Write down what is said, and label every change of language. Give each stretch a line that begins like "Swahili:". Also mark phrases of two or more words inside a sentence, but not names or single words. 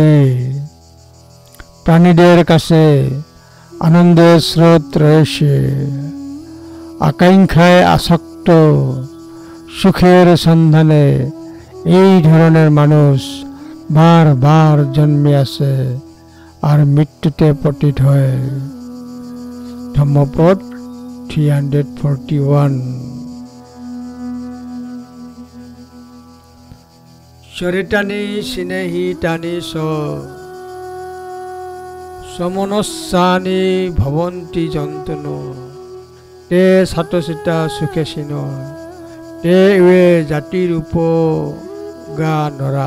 Bangla: প্রাণীদের কাছে আনন্দের স্রোত রয়েছে। আকাঙ্ক্ষায় আসক্ত, সুখের সন্ধানে এই ধরনের মানুষ বারবার জন্মে আসে আর মৃত্যুতে পতিত হয়। ধম্মপদ 341।
Pali: চরিতানি স্নেহিতানি চ সমনস্যানি ভবন্তি যন্তনো তে সাতচিতা সুখেসিন তে ইয়ে জাতিরূপ গা নরা।